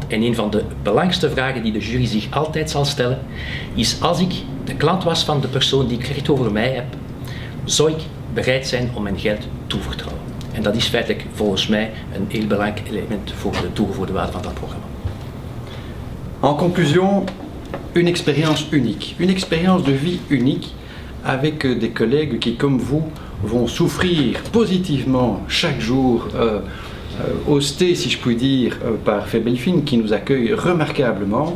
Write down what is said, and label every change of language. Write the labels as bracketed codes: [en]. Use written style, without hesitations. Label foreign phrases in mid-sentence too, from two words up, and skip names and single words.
[nl] En een van de belangrijkste vragen die de jury zich altijd zal stellen, is als ik de klant was van de persoon die ik recht over mij heb, zou ik bereid zijn om mijn geld toe te vertrouwen. En dat is feitelijk volgens mij een heel belangrijk element voor de toegevoegde waarde van dat programma. [fr] En conclusion, une expérience unique de vie unique avec des collègues qui, comme vous, vont souffrir positivement chaque jour, hostés, si je puis dire, par Febelfin qui nous accueille remarquablement.